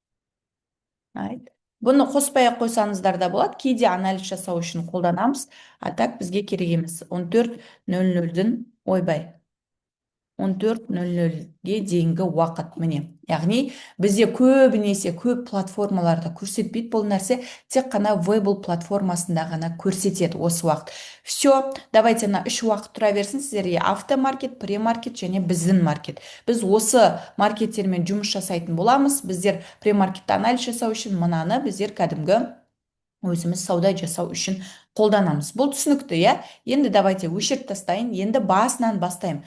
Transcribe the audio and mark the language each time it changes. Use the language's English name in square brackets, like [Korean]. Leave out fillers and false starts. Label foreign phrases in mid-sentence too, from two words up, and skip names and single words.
[Kazakh] Бұны қоспай ақ қойсаңыздар да болады, кейде анализ жасау үшін қолданамыз, [Russian] а так [Kazakh] бізге керек емес. 14:00-ден ойбай 14:00-ге дейінгі уақыт, міне. Яғни бізде көбінесе көп платформаларда көрсетпейді бұл нәрсе, тек қана Weibo платформасында ғана көрсетеді осы уақыт. [Russian] Все, давайте на [Kazakh] 3 уақыт тұра берсін сіздерге: автомаркет, премаркет және біздің маркет. Біз осы маркеттермен жұмыс жасайтын боламыз. Біздер премаркетті анализ жасау үшін мынаны біздер кәдімгі өзіміз сауда жасау үшін қолданамыз. Бұл түсінікті, иә? Енді давайте өшіріп тастайын. Енді басынан бастаймын.